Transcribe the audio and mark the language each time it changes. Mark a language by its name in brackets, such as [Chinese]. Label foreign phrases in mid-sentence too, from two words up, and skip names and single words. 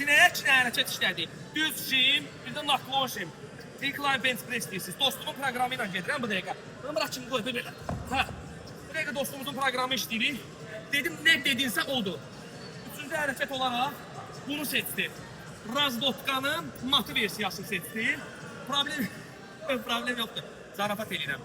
[Azerbaijani] 2 dənə hərəkət işlədik. Düz jim, bir də naklon jim. [English] Incline bench press [Azerbaijani] deyirsiniz. Dostumun proqramı ilə gedirəm bu dəqiqə. [Turkish] Bırak şimdi koy böyle. Ha. [Azerbaijani] Bu dəqiqə dostumuzun proqramı işləyirik. Dedim nə dedinsə odur. Üçüncü hərəkət olaraq bunu seçdim. Razdotkanın matı versiyasını seçdim. Problem yoxdur. Zarafat edirəm.